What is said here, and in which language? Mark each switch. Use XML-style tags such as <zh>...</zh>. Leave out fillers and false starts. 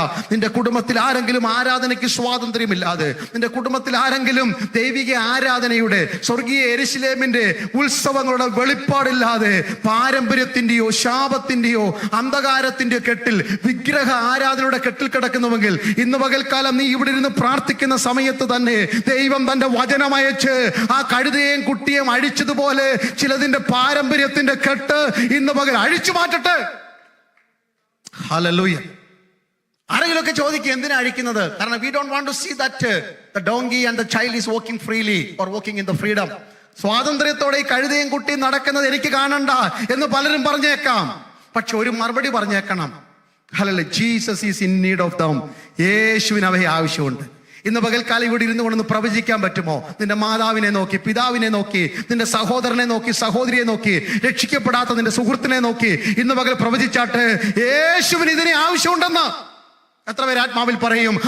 <ml>നിന്റെ കുടുംബത്തിൽ ആരെങ്കിലും ആരാധനയ്ക്ക് സ്വാതന്ത്ര്യമില്ലാതെ, നിന്റെ കുടുംബത്തിൽ ആരെങ്കിലും ദൈവിക ആരാധനയുടെ സ്വർഗീയ യെരുശലേമിന്റെ ഉത്സവങ്ങളുടെ വെളിപ്പാടില്ലാതെ പാരമ്പര്യത്തിന്റെയോ ശാപത്തിന്റെയോ അന്ധകാരത്തിന്റെയോ കെട്ടിൽ, വിഗ്രഹ ആരാധനയുടെ കെട്ടിൽ കിടക്കുന്നുവെങ്കിൽ ഇന്ന് പകൽക്കാലം നീ ഇവിടെ ഇരുന്ന് പ്രാർത്ഥിക്കുന്ന സമയത്ത് തന്നെ ദൈവം തന്റെ വചനമയച്ച് ആ കഴുതയെയും കുട്ടിയെയും അഴിച്ചതുപോലെ ചിലതിന്റെ പാരമ്പര്യത്തിന്റെ കെട്ട് ഇന്ന് പകൽ അഴിച്ചു മാറ്റട്ടെ. ഹല്ലേലൂയ. ആരെങ്കിലുമൊക്കെ ചോദിക്കും, എന്തിനാ അഴിക്കുന്നത്? കാരണം</ml> <en>we don't want to see that the donkey and the child is walking freely or walking in the freedom.</en> <ml>സ്വാതന്ത്ര്യത്തോടെ ഈ കഴുതയും കുട്ടിയും നടക്കുന്നത് എനിക്ക് കാണണ്ട എന്ന് പലരും പറഞ്ഞേക്കാം. പക്ഷെ ഒരു മറുപടി പറഞ്ഞേക്കണം. Hallelujah.</ml> <en>Jesus is in need of them.</en> <ml>യേശുവിന് അവയെ ആവശ്യമുണ്ട്. ഇന്ന് പകൽക്കാലം ഇവിടെ ഇരുന്നു കൊണ്ടൊന്ന് പ്രവചിക്കാൻ പറ്റുമോ? നിന്റെ മാതാവിനെ നോക്കി, പിതാവിനെ നോക്കി, നിന്റെ സഹോദരനെ നോക്കി, സഹോദരിയെ നോക്കി, രക്ഷിക്കപ്പെടാത്ത നിന്റെ സുഹൃത്തിനെ നോക്കി ഇന്ന് പകൽ പ്രവചിച്ചാട്ട്, യേശുവിന് ഇതിനെ ആവശ്യമുണ്ടെന്ന് എത്ര പേര് ആത്മാവിൽ പറയും?</ml>